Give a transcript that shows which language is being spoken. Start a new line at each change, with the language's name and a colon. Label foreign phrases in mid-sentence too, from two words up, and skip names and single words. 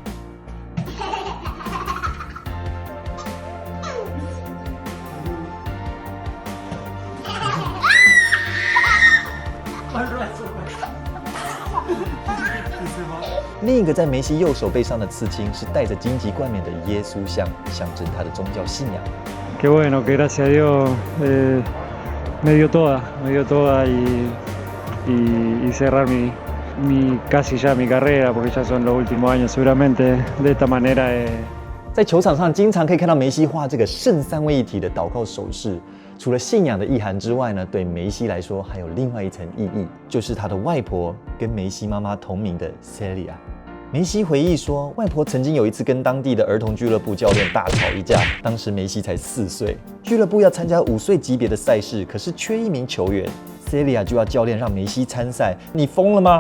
Chinese: 另一个在梅西右手背上的刺青是带着荆棘冠冕的耶稣像，象征他的宗教信仰。
Spanish: Qué bueno, que gracias a Dios me dio toda y cerrar casi ya mi carrera, porque ya son los últimos años seguramente de esta manera.
Chinese: 在球场上经常可以看到梅西画这个圣三位一体的祷告手势。除了信仰的意涵之外呢，对梅西来说还有另外一层意义，就是他的外婆跟梅西妈妈同名的 Celia。梅西回忆说，外婆曾经有一次跟当地的儿童俱乐部教练大吵一架，当时梅西才4岁，俱乐部要参加5岁级别的赛事，可是缺一名球员。Celia 就要教练让梅西参赛，你疯了吗？